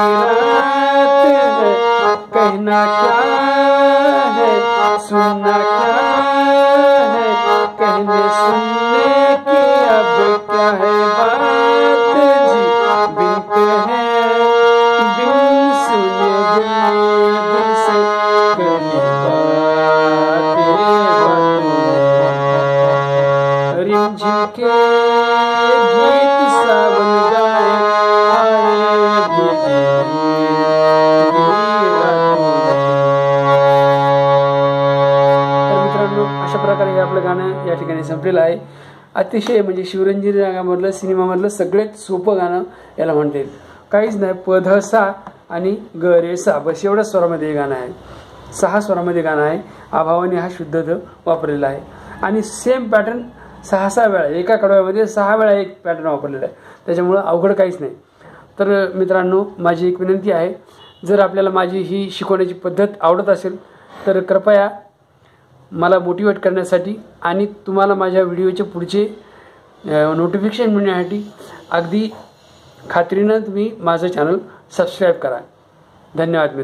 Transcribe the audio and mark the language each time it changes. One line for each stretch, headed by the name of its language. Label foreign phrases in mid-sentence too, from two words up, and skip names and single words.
Hindi: रात है कहना क्या है सुनना क्या है कहने सुनने की अब क्या है बात जी बिन कहे बिन सुने दिल से कही बातें रिमझिम के गीत सावन गाए आए भीगी रातों में.
Marathi: तर मित्रांनो अशा प्रकारे हे आपलं गाणं या ठिकाणी संपलेलं आहे. अतिशय म्हणजे शिवरंजनी रागामधलं सिनेमामधलं सगळ्यात सोपं गाणं याला म्हणता येईल. काहीच नाही, प ध सा आणि ग रे सा बस एवढ्याच स्वरामध्ये हे गाणं आहे. 6 स्वरामध्ये गाणं आहे. अभावाने हा शुद्ध ध वापरलेला आहे आणि
English: same pattern
Marathi: 6 वेळा एका कडव्यामध्ये 6 वेळा एक पॅटर्न वापरलेला आहे. त्याच्यामुळं अवघड काहीच नाही. तर मित्रांनो, माझी एक विनंती आहे, जर आपल्याला माझी ही शिकवण्याची पद्धत आवडत असेल तर कृपया मला मोटिवेट करण्यासाठी आणि तुम्हाला माझ्या व्हिडिओचे पुढचे नोटिफिकेशन मिळण्यासाठी अगदी खात्रीनं तुम्ही माझं
English: channel subscribe
Marathi: करा.